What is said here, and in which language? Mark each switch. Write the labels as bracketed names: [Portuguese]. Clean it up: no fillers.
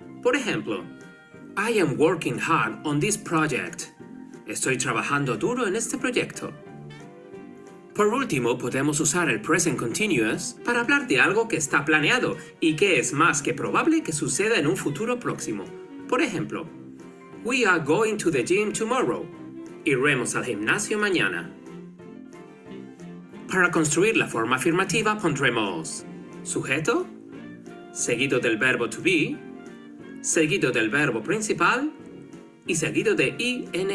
[Spanish] Por ejemplo, [English] I am working hard on this project. [Spanish] Estoy trabajando duro en este proyecto. Por último, podemos usar el present continuous para hablar de algo que está planeado y que es más que probable que suceda en un futuro próximo. Por ejemplo, [English] we are going to the gym tomorrow. [Spanish] Iremos al gimnasio mañana. Para construir la forma afirmativa pondremos sujeto, seguido del verbo to be, seguido del verbo principal y seguido de ing.